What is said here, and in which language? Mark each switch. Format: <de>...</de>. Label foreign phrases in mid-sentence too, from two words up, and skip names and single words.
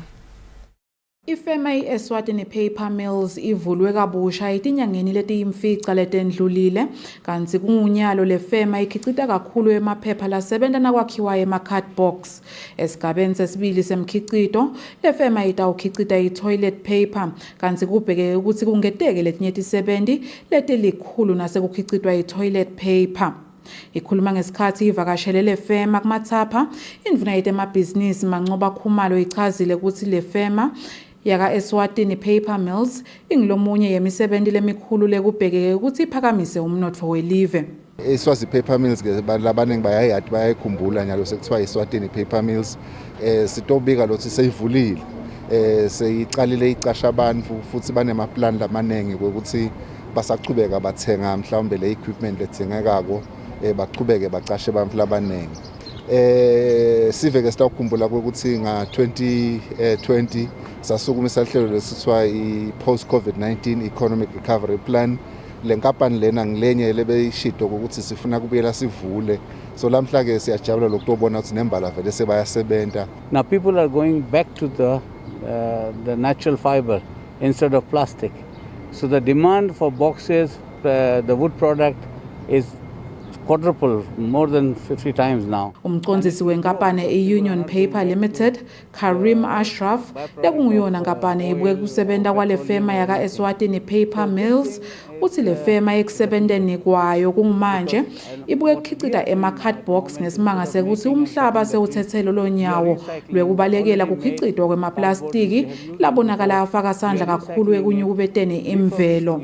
<ss>Ifema iEswatini Paper Mills ivulwe kabusha etinyangeni letiyimfica letendlulile kanti kungunyalo lefema ikhicita kakhulu emaphepha lasebenta nakwakhiwa ema-cardbox. Esigabeni sesibili semkhicito lefema itawukhicita i-</ss> <en>toilet paper</en> <ss>kanti kubheke ukuthi kungeteke letinye tisebenti letilikhulu nasekukhicitwa i-</ss> <en>toilet paper.</en> <ss>Ikhuluma ngesikhathi ivakashele lefema kumathapha indvuna yetemabhizinisi manxoba khumalo ichazile ukuthi lefema yaka Eswatini Paper Mills ingilomunye yemisebenzi lemikhulu lekubhekeke ukuthi iphakamise umnotfo welive. Eswazi Paper Mills ke labaningi bayayathi bayayikhumbula njalo sekuthiwa Eswatini Paper Mills sitobika lothi seyivulile seyiqalile icasha abantu futhi banemaplan lamanengi ukuthi basaqhubeka bathenga mhlawumbe le equipment lethengekako baqhubeke baqashe abantu labanengi. Siveke sitawukhumbula ukuthi nga 2020 sasukumisa ihlelo lesithiwa i-</ss> <en>post COVID-19 economic recovery plan.</en> <ss>Le nkampani lena ngilenye lebeyishido ukuthi sifuna kubuyela sivule, so lamhla ke siyajabula lokubona ukuthi nembala vele sebayasebenta.</ss> <en>Now people are going back to the natural fiber instead of plastic, so the demand for boxes, the wood product is quadruple, more than 50 times now.</en> <ss>Umcondzisi wenkampani e-Union Paper Limited, Karim Ashraf, lekunguyona nkampani ibuke kusebenta kwale fema yaka Eswatini Paper Mills, uthi le fema ekusebenteni kwayo kungumanje ibuke kukhicita ema-cardbox ngesimanga sekuthi umhlaba sewuthethelo lonyawo lwekubalekela kukhicitwa kwemaplastiki labonakala afaka sandla kakhulu ekunyukubeteni imvelo.</ss>